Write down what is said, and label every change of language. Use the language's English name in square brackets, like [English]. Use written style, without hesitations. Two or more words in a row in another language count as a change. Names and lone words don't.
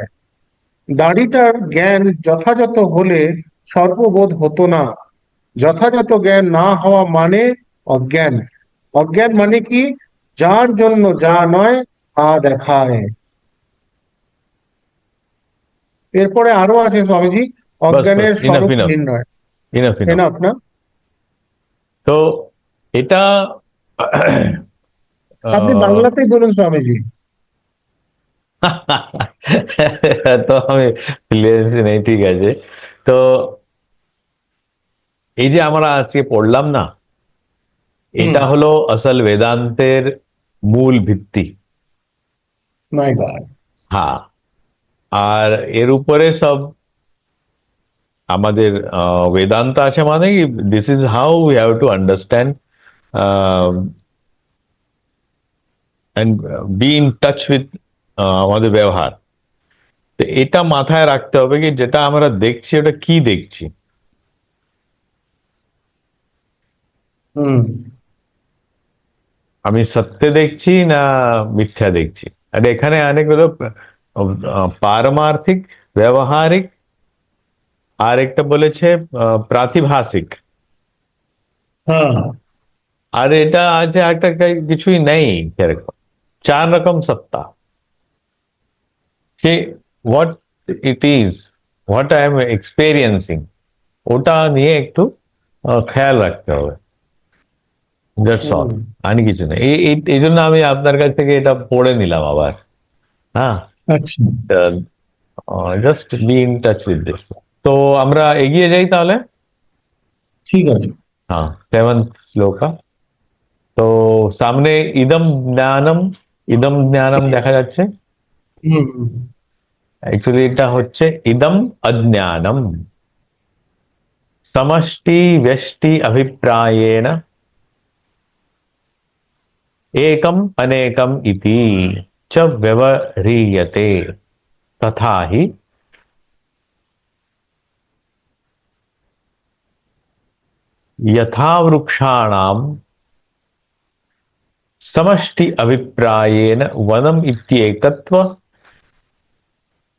[Bangla] দাড়িটার জ্ঞান যথাযথ হলে সর্ববোধ হতো না। যথাযথ জ্ঞান না হওয়া মানে অজ্ঞান। অজ্ঞান মানে কি? যার জন্য যা নয় তা দেখায়। এরপরে আরো আছে স্বামীজি, [Hindi] बस बस [Bangla] অজ্ঞানের इनफ স্বরূপ इनफ নির্ণয়। [English] enough enough [Bangla] এনাফ না? তো এটা আপনি বাংলাতেই বলুন স্বামীজি। তো আমি ফ্লুয়েন্সি নেই, ঠিক আছে। তো এই যে আমরা আজকে পড়লাম না, হুম, এটা হলো আসল বেদান্তের মূল ভিত্তি। [English] my God. [Bangla] হ্যাঁ, আর এর উপরে সব আমাদের বেদান্ত আছে, মানে কি, [English] this is how we have to understand and be in touch with [Bangla] আমাদের ব্যবহার। তো এটা মাথায় রাখতে হবে কি, যেটা আমরা দেখছি ওটা কি দেখছি। হুম, আমি সত্য দেখছি না মিথ্যা দেখছি। আর এখানে অনেকগুলো পারমার্থিক, ব্যবহারিক, আর একটা বলেছে প্রাতিভাসিক। হ্যাঁ, আর এটা আছে একটা কিছুই নেই সেরকম। 4 রকম সত্তা, যে [English] what it is, what I am experiencing, [Bangla] ওটা নিয়ে একটু খেয়াল রাখতে হবে। [English] that's all, [Bangla] হুম, আর কিছু নেই। এই জন্য আমি আপনার কাছ থেকে এটা পড়ে নিলাম আবার। হ্যাঁ, আচ্ছা, [English] just be in touch with this. [Bangla] তো আমরা এগিয়ে যাই তাহলে। ঠিক আছে। হ্যাঁ, 7th শ্লোকা। তো সামনে ইদম জ্ঞানম, ইদম জ্ঞানম দেখা যাচ্ছে। হুম, হুম, অ্যাকচুয়ালি এটা হচ্ছে [Sanskrit] ইদম অজ্ঞানম, সমষ্টি ব্যষ্টি অভিপ্রায়েণ एकम अनेकम इति च व्यवह्रियते, तथा ही यथा वृक्षाणाम समष्टि अभिप्रायेण वनम इत्येकत्व